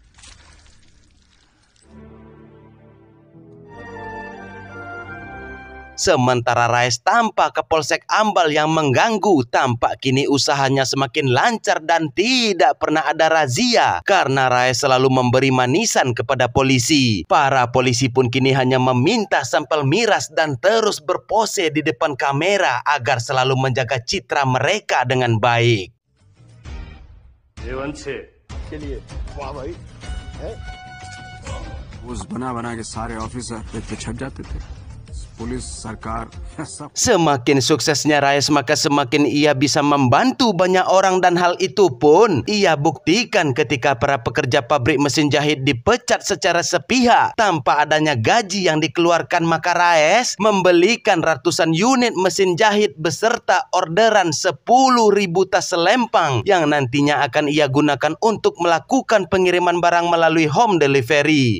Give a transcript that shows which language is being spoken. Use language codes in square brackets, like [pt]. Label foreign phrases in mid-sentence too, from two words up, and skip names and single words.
[id] Sementara Raes tampak Kapolsek Ambal yang mengganggu, tampak kini usahanya semakin lancar dan tidak pernah ada razia karena Raes selalu memberi manisan kepada polisi. Para polisi pun kini hanya meminta sampel miras dan terus berpose di depan kamera agar selalu menjaga citra mereka dengan baik. [hi] उस बना के सारे ऑफिसर पे छप जाते थे, पुलिस, सरकार, सब. [id] Semakin suksesnya Raes, maka semakin ia bisa membantu banyak orang, dan hal itu pun ia buktikan ketika para pekerja pabrik mesin jahit dipecat secara sepihak tanpa adanya gaji yang dikeluarkan. Maka Raes membelikan ratusan unit mesin jahit beserta orderan 10.000 tas selempang yang nantinya akan ia gunakan untuk melakukan pengiriman barang melalui home delivery.